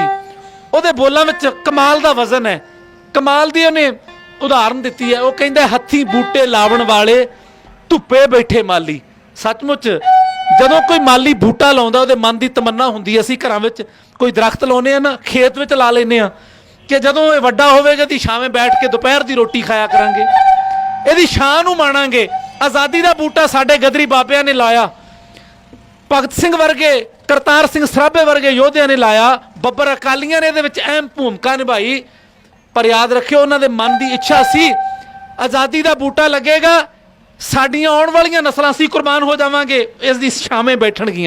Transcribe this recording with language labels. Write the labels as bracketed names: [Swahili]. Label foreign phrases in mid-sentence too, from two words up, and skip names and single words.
[Punjabi] ਉਹਦੇ ਬੋਲਾਂ ਵਿੱਚ ਕਮਾਲ ਦਾ ਵਜ਼ਨ ਹੈ, ਕਮਾਲ ਦੀ ਉਹਨੇ ਉਦਾਹਰਨ ਦਿੱਤੀ ਹੈ। ਉਹ ਕਹਿੰਦਾ, ਹੱਥੀਂ ਬੂਟੇ ਲਾਵਣ ਵਾਲੇ, ਧੁੱਪੇ ਬੈਠੇ ਮਾਲੀ। ਸੱਚਮੁੱਚ ਜਦੋਂ ਕੋਈ ਮਾਲੀ ਬੂਟਾ ਲਾਉਂਦਾ, ਉਹਦੇ ਮਨ ਦੀ ਤਮੰਨਾ ਹੁੰਦੀ ਹੈ, ਅਸੀਂ ਘਰਾਂ ਵਿੱਚ ਕੋਈ ਦਰਖਤ ਲਾਉਂਦੇ ਹਾਂ ਨਾ, ਖੇਤ ਵਿੱਚ ਲਾ ਲੈਂਦੇ ਹਾਂ, ਕਿ ਜਦੋਂ ਯੇ ਵੱਡਾ ਹੋਵੇਗਾ ਦੀ ਛਾਵੇਂ ਬੈਠ ਕੇ ਦੁਪਹਿਰ ਕੀ ਰੋਟੀ ਖਾਇਆ ਕਰਾਂਗੇ, ਇਹਦੀ ਸ਼ਾਨ ਨੂੰ ਮਾਣਾਂਗੇ। ਆਜ਼ਾਦੀ ਕਾ ਬੂਟਾ ਸਾਡੇ ਗਦਰੀ ਬਾਬਿਆਂ ਨੇ ਲਾਇਆ, ਭਗਤ ਸਿੰਘ ਵਰਗੇ, ਕਰਤਾਰ ਸਿੰਘ ਸਰਾਭੇ ਵਰਗੇ ਯੋਧਿਆਂ ਨੇ ਲਾਇਆ, ਬੱਬਰ ਅਕਾਲੀਆਂ ਨੇ [Hindi] अहम भूमिका निभाई। [Punjabi] ਪਰ ਯਾਦ ਰੱਖਿਓ ਉਨ੍ਹਾਂ ਨੇ ਦੇ ਮਨ ਕੀ ਇੱਛਾ ਸੀ ਆਜ਼ਾਦੀ ਕਾ ਬੂਟਾ ਲੱਗੇਗਾ, ਸਾਡੀਆਂ ਆਉਣ ਵਾਲੀਆਂ ਨਸਲਾਂ ਅਸੀਂ ਕੁਰਬਾਨ ਹੋ ਜਾਵਾਂਗੇ, ਇਸਦੀ ਛਾਵੇਂ ਬੈਠਣਗੀਆਂ।